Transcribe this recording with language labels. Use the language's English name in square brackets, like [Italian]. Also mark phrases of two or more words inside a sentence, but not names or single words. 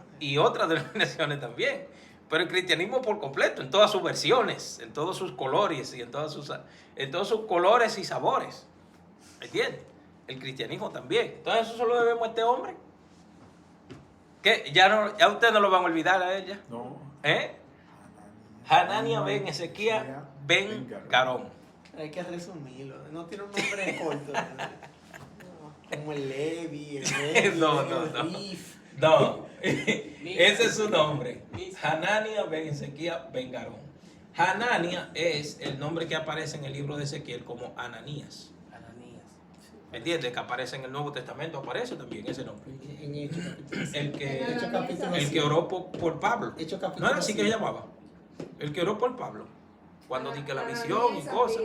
[Spanish] Y otras denominaciones también. Pero el cristianismo por completo, en todas sus versiones, en todos sus colores y en todos sus colores y sabores. ¿Entiendes? El cristianismo también. Entonces eso solo debemos a este hombre. ¿Qué? Ya ustedes no lo van a olvidar a ella. No. Hanania ben Ezequiel ben Garón. Hay que resumirlo. No tiene un nombre corto. Como el Levi, el No. No. Ese es su nombre. Hanania ben Ezequiel ben Garón. Hanania es el nombre que aparece en el libro de Ezequiel como Ananías. ¿Me entiendes? Que aparece en el Nuevo Testamento, aparece también ese nombre. En Hechos capítulo el que oró por Pablo. ¿No era así que se llamaba? El que oró por Pablo. Cuando di que la visión y cosas.